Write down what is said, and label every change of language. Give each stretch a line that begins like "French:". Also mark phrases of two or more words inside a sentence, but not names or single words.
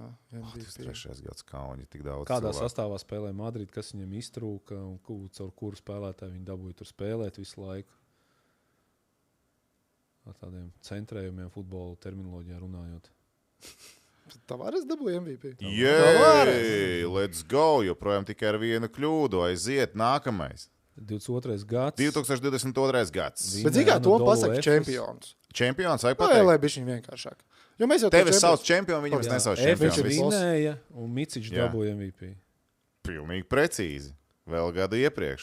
Latvian: 23. gads Kauni, tik daudz Kādā cilvēku. sastāvā spēlē Madrid, kas viņam iztrūka un caur kuru spēlētāju viņi dabūja tur spēlēt visu laiku? Ar tādiem centrējumiem futbola terminoloģijā runājot. Tavares dabūja MVP.
English: Jei, let's go,
Latvian: joprojām tikai ar vienu kļūdu. Aiziet, nākamais. 22. gads. 2022. gads. Bet zini, kā to pasaka čempions? Čempions, vai Vai, pateikt? lai bišķiņ vienkāršāk. Jo mēs jau Tevi sauc čempionu, viņam es nesaucu Viņš čempionu. vinēja un Micičs Jā. dabūja MVP. Pilnīgi precīzi. Vēl gadu iepriekš.